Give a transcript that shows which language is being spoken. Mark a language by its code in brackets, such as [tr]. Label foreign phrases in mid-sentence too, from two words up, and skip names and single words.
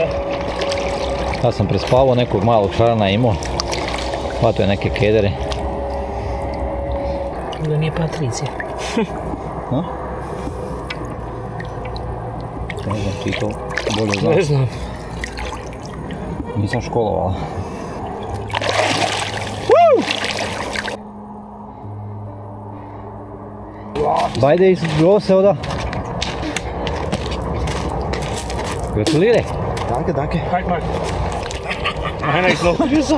[hr] Ja sam prespavao, nekog malog šarana imao. Hvatao je neke kedere. Da nije Patricija. No? Ne znam, ti to bolje znaš. Ne znam. Nisam školovala. [de] Beide ist groß, oder? Gratuliere. Danke, danke. Halt mal. Einer ist noch größer.